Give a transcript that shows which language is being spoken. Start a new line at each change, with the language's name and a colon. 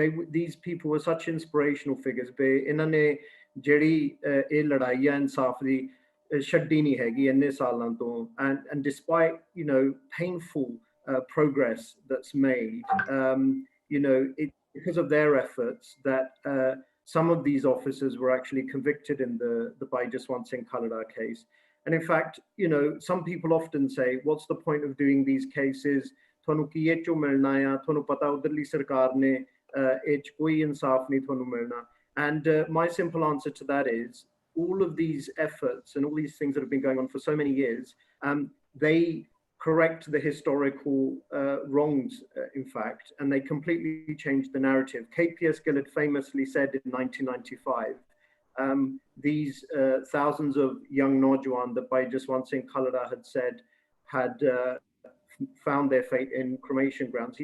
English: These people were such inspirational figures.
Punjabi: इन्होंने ਜਿਹੜੀ ਇਹ ਲੜਾਈ ਹੈ ਇਨਸਾਫ ਦੀ ਛੱਡੀ ਨਹੀਂ ਹੈਗੀ ਇੰਨੇ ਸਾਲਾਂ ਤੋਂ,
English: and despite painful progress that's made, because of their efforts that some of these officers were actually convicted in the Bhai Jaswant Singh Khalra case. And in fact, some people often say, what's the point of doing these cases?
Punjabi: ਤੁਹਾਨੂੰ ਕੀ ਇਹ ਚੋਂ ਮਿਲਣਾ ਆ, ਤੁਹਾਨੂੰ ਪਤਾ ਉਧਰਲੀ ਸਰਕਾਰ ਨੇ ਇਹ ਚ ਕੋਈ ਇਨਸਾਫ ਨਹੀਂ ਤੁਹਾਨੂੰ ਮਿਲਣਾ.
English: And my simple answer to that is, all of these efforts and all these things that have been going on for so many years, they correct the historical wrongs, in fact, and they completely changed the narrative. KPS Gill had famously said in 1995, these thousands of young Naujawan that Bhai Jaswant Singh Khalra had said had found their fate in cremation grounds.